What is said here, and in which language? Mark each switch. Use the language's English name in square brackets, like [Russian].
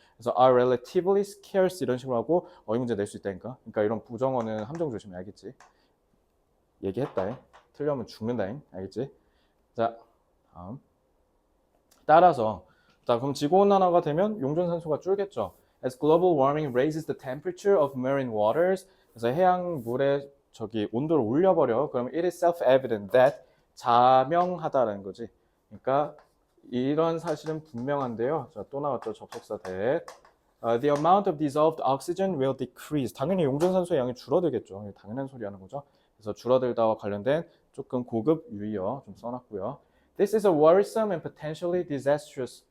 [Korean] 그래서 [English] are relatively scarce [Korean] 이런 식으로 하고 어휘 문제 낼 수 있다니까. 그러니까 이런 부정어는 함정 조심해. 알겠지? 얘기했다. 틀려면 죽는다. 알겠지? 자, 다음. 따라서, 자, 그럼 지구온난화가 되면 용존산소가 줄겠죠. [English] As global warming raises the temperature of marine waters, [Korean] 그래서 해양 물의 온도를 올려버려. 그럼 [English] it is self-evident that, [Korean] 자명하다라는 거지. 그러니까 이런 사실은 분명한데요. 자, 또 나왔죠. 접속사 that. [English] The amount of dissolved oxygen will decrease. [Korean] 당연히 용존산소의 양이 줄어들겠죠. 당연한 소리 하는 거죠. 그래서 줄어들다와 관련된 조금 고급 유의어 좀 써놨고요. [English] This is a worrisome and potentially disastrous.